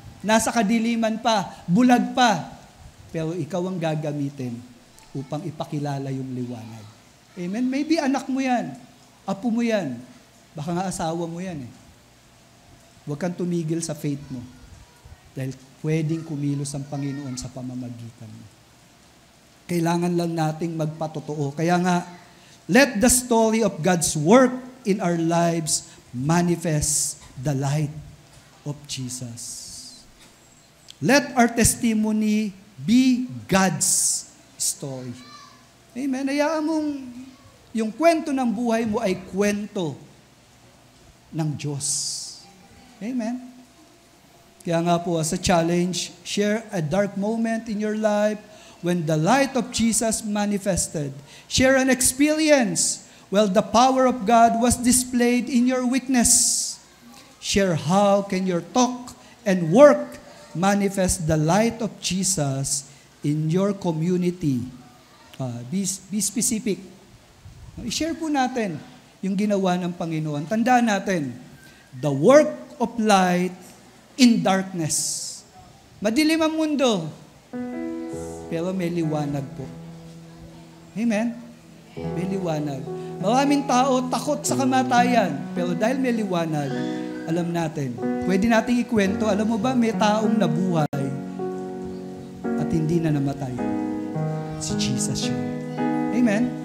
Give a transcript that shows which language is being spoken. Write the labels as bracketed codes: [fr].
[tl] Nasa kadiliman pa, bulag pa. Pero ikaw ang gagamitin upang ipakilala yung liwanag. Amen? Maybe anak mo yan. Apo mo yan. Baka nga asawa mo yan eh. Huwag kang tumigil sa faith mo. Dahil pwedeng kumilos ang Panginoon sa pamamagitan mo. Kailangan lang nating magpatotoo. Kaya nga, [en] let the story of God's work in our lives manifest the light of Jesus. Let our testimony be God's story. Amen. [tl] Hayaan mong yung kwento ng buhay mo ay kwento ng Diyos. [en] Amen. [tl] Kaya nga po, [en] as a challenge, share a dark moment in your life when the light of Jesus manifested. Share an experience while the power of God was displayed in your weakness. Share how can your talk and work manifest the light of Jesus in your community. Be specific. [tl] I-share po natin yung ginawa ng Panginoon. Tandaan natin, [en] the work of light in darkness. [tl] Madilim ang mundo, pero may liwanag po. Amen? May liwanag. Maraming tao takot sa kamatayan, pero dahil may liwanag, alam natin, pwede nating ikwento, alam mo ba, may taong nabuhay at hindi na namatay. Si Jesus yun. Amen?